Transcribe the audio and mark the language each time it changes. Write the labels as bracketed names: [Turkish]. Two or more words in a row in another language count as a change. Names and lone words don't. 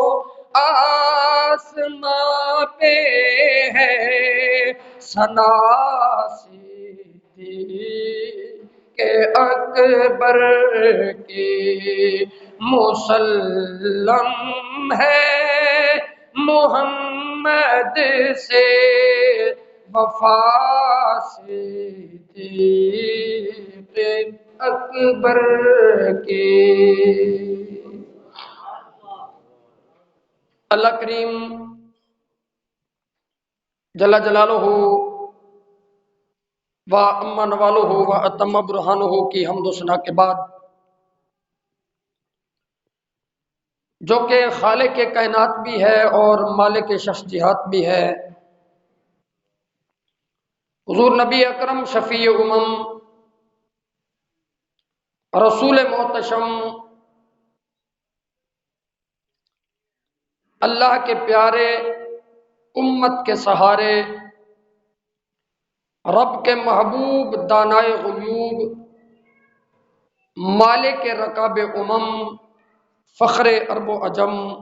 [Urdu] آسماں پہ ہے ثنا صدیق اکبر کی، مسلم ہے محمد سے وفا صدیق اکبر کی۔ اللہ کریم [Arabic] جل جلالہ و اما نوالہ و اتم برہانہ [Urdu] کی حمد و ثنا کے بعد، جو کہ خالق کائنات بھی ہے اور مالک شخصیات بھی ہے، حضور نبی اکرم شفیع امم رسول محتشم اللہ کے پیارے، امت کے سہارے، رب کے محبوب، دانائے غیوب، مالک رکاب امم، فخر عرب و عجم،